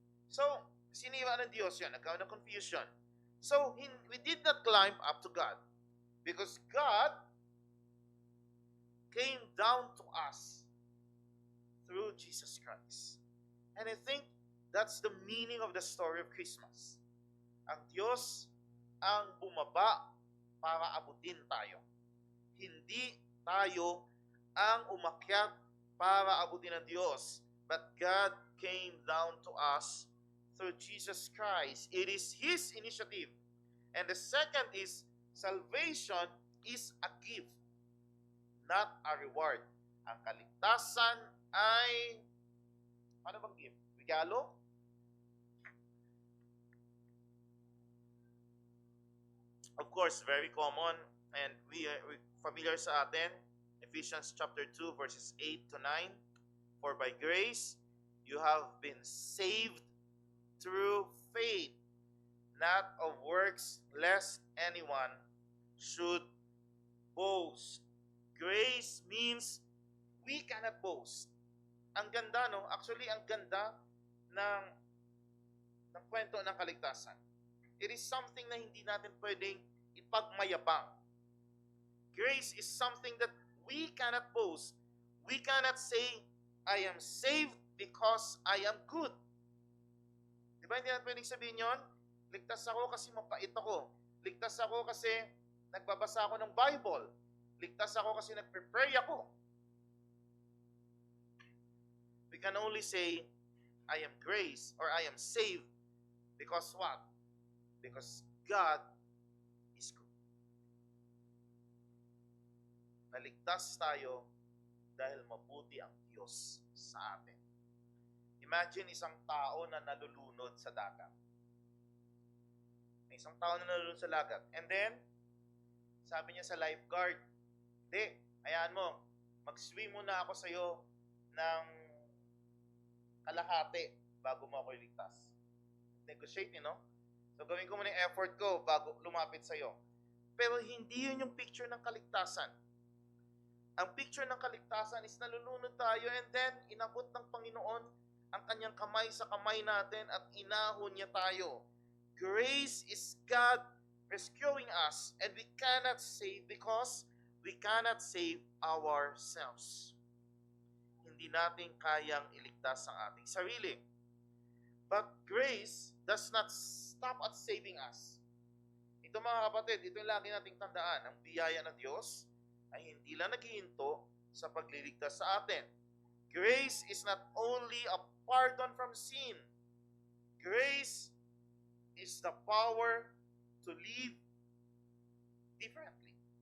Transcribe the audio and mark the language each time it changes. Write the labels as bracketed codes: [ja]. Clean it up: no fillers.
[tl] So, siniwa ng Diyos yun. Nagkaroon ng confusion. [en] So, we did not climb up to God. Because God came down to us through Jesus Christ. And I think that's the meaning of the story of Christmas. [tl] Ang Diyos ang bumaba para abutin tayo. Hindi tayo ang umakyat para abutin ng Diyos. [en] But God came down to us through Jesus Christ. It is His initiative. And the second is, salvation is a gift, not a reward. [tl] Ang kaligtasan ay, ano bang gift? Regalo? [en] Of course, very common and we familiar [tl] sa atin. [en] Ephesians chapter 2 verses 8 to 9. For by grace you have been saved through faith, not of works, lest anyone should boast. Grace means we cannot boast. [tl] Ang ganda, no? Actually, ang ganda ng kwento ng kaligtasan. [en] It is something [tl] na hindi natin pwedeng ipagmayabang. [en] Grace is something that we cannot boast. We cannot say, I am saved because I am good. [tl] Di ba hindi natin pwedeng sabihin yun? Ligtas ako kasi mapait ako. Ligtas ako kasi nagbabasa ako ng Bible. Ligtas ako kasi nagpe-pray ako. [en] We can only say, I am grace or I am saved because what? Because God is good. [tl] Naligtas tayo dahil mabuti ang Diyos sa atin. Imagine isang tao na nalulunod sa dagat. May isang tao na nalulunod sa dagat. And then, sabi niya sa lifeguard, hindi, hayaan mo, mag-swim muna ako sa'yo ng kalahati bago mo ako iligtas. Negotiate, no? So, gawin ko muna yung effort ko bago lumapit sa'yo. Pero hindi yun yung picture ng kaligtasan. Ang picture ng kaligtasan is nalulunod tayo and then inabot ng Panginoon ang kanyang kamay sa kamay natin at inahon niya tayo. [en] Grace is God rescuing us and we cannot save because we cannot save ourselves. [tl] Hindi natin kayang iligtas ang ating sarili. [en] But grace does not stop at saving us. [tl] Ito mga kapatid, ito yung lagi nating tandaan. Ang biyaya ng Diyos ay hindi lang naghihinto sa pagliligtas sa atin. [en] Grace is not only a pardon from sin. Grace is the power to live differently.